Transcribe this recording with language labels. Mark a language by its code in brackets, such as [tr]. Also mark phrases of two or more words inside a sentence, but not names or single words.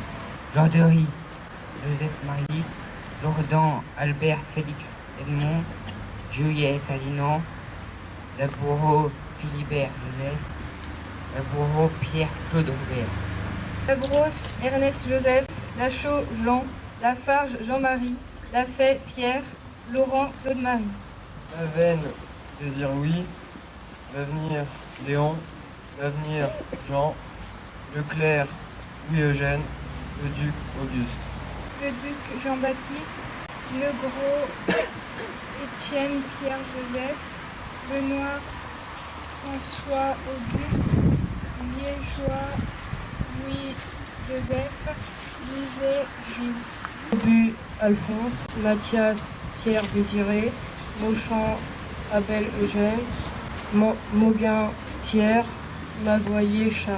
[fr] Jorderie, Joseph-Marie, Jordan, Albert, Félix, Edmond, Juillet, Ferdinand, Laboureau, Philibert, Joseph, Laboureau, Pierre, Claude, Robert. Labrosse, Ernest Joseph, Lachaud, Jean, Lafarge, Jean-Marie, Lafay, Pierre, Laurent, Claude-Marie. Lavenne, Désir Louis, L'avenir, Léon, L'avenir, Jean, Leclerc, Louis-Eugène, Le Duc, Auguste. Le duc Jean-Baptiste, Le Gros, Étienne Pierre Joseph, Benoît François Auguste, Liégeois Louis Joseph, Lisée Jules. Aubu Alphonse, Mathias Pierre Désiré, Mauchamp Abel Eugène, Mauguin Pierre, Magoyer Charles.